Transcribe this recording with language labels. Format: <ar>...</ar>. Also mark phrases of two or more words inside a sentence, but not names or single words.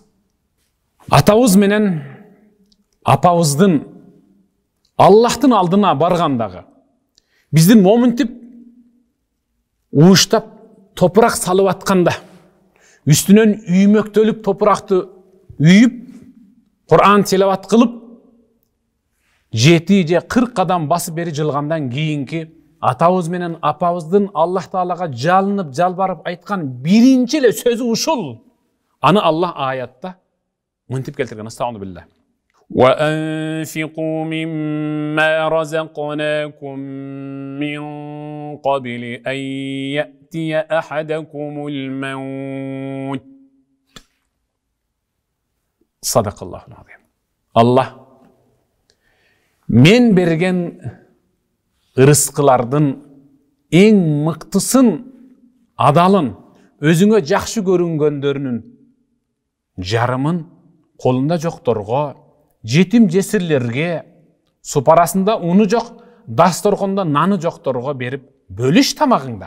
<ky>Атабыз менен апабыздын Аллахтын алдына баргандагы биздин моминтип ууштап топурак салып атканда, үстүнөн үймөктөлүп топуракты үйүп, Кур'ан тилават кылып, 7 же 40 кадам басып бери жылгандан кийинки атабыз менен апабыздын Аллах Таалага жалынып, жалбарып айткан биринчи эле сөзү ушул. Аны Аллах аятта мынтип келтирген.</ky> <ar>أستغفر الله بالله. وَأَنْفِقُوا مِمَّا رَزَقْنَاكُمْ مِنْ قَبْلِ أَنْ يَأْتِيَ أَحَدَكُمُ الْمَوْتُ. صدق الله العظيم.</ar> <ky>Allah men bergen ырыскылардын эң мыктысын, адалын, өзүңө жакшы көрүнгөндөрүнүн жарымын колунда жокторго, жетим жесирлерге, супарасында уну жок, дасторконда наны жокторго берип, бөлүш тамагыңдан.</ky>